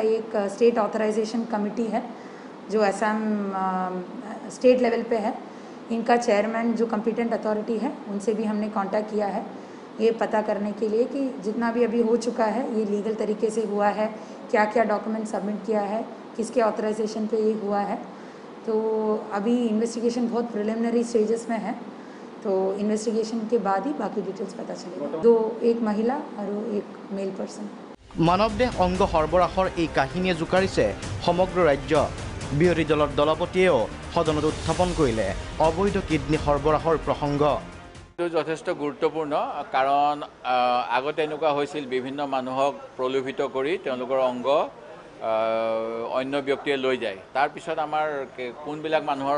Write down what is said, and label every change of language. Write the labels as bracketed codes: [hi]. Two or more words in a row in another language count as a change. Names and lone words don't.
[hi] एक [en] state authorization committee [hi] है जो असम [en] state level [hi] पे है इनका चेयरमैन जो [en] competent authority [hi] है उनसे भी हमने कांटेक्ट किया है ये पता करने के लिए कि जितना भी अभी हो चुका है ये लीगल तरीके से हुआ है क्या क्या [en] document submit [hi] किया है किसके ऑथराइजेशन पे ये हुआ है तो अभी इन्वेस्टिगेशन बहुत [en] preliminary stages [hi] में है तो इन्वेस्टिगेशन के बाद ही बाकी डिटेल्स पता चलेगा एक महिला और एक [en] male person [as] মানৱদেহ অংগ সৰবৰাহৰ এই কাহিনীয়ে জোকাৰিছে সমগ্ৰ ৰাজ্য বিৰোধী দলৰ দলপতিয়েও সদনত উত্থাপন কৰিলে অবৈধ কিডনী সৰবৰাহৰ প্ৰসংগ যথেষ্ট গুৰুত্বপূৰ্ণ কাৰণ আগতে এনেকুৱা হৈছিল বিভিন্ন মানুহক প্ৰলোভিত কৰি তেওঁলোকৰ অংগ অন্য ব্যক্তিয়ে লৈ যায় তাৰ পিছত আমাৰ কোনবিলাক মানুহৰ